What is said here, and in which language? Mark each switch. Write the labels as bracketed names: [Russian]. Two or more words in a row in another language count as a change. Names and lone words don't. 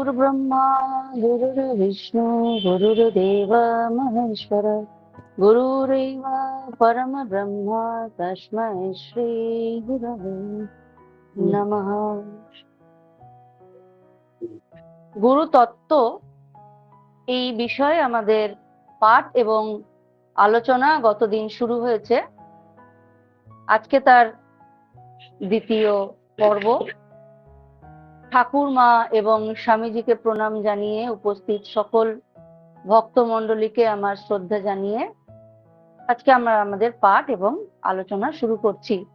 [Sanskrit] ब्रह्मा गुरुर्विष्णु गुरुर्देव महेश्वर गुरुरेव परम ब्रह्म तस्मै श्री गुरवे नमः। [Bangla] গুরু তত্ত্ব এই বিষয়ে আমাদের পাঠ এবং আলোচনা গতদিন শুরু হয়েছে। আজকে তার দ্বিতীয় পর্ব। ঠাকুরমা এবং স্বামীজিকে প্রণাম জানিয়ে উপস্থিত সকল ভক্তমণ্ডলীকে আমার শ্রদ্ধা জানিয়ে আজকে আমরা আমাদের পাঠ এবং আলোচনা শুরু করছি।